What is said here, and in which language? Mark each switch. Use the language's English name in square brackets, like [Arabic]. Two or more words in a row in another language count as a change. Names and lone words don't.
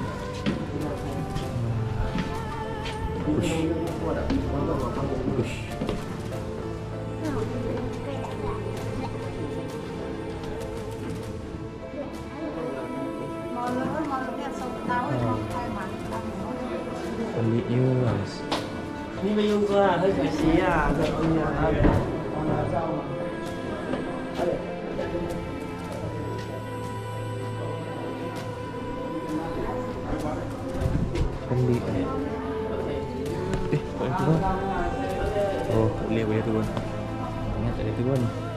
[Malay] Push. Pelik je guys. [Chinese] Ni 没用过啊，很可惜啊，这东西啊。 [Malay] Pelik ni. Boleh turun. Oh, boleh turun. Ingat tak boleh turun.